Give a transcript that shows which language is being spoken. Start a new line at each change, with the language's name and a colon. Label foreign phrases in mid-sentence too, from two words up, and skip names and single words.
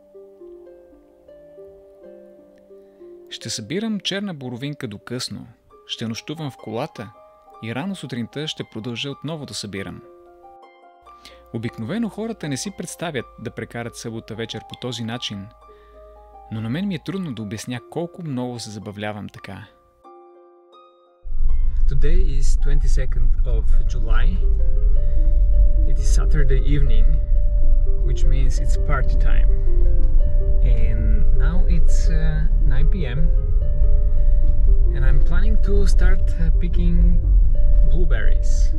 Bulgarian: Ще събирам черна боровинка до късно, ще нощувам в колата и рано сутринта ще продължа отново да събирам. Обикновено хората не си представят да прекарат събота вечер по този начин, но на мен ми е трудно да обясня колко много се забавлявам така.
English: Today is 22nd of July. It is Saturday evening, which means it's party time. And now it's 9 p.m. and I'm planning to start picking blueberries.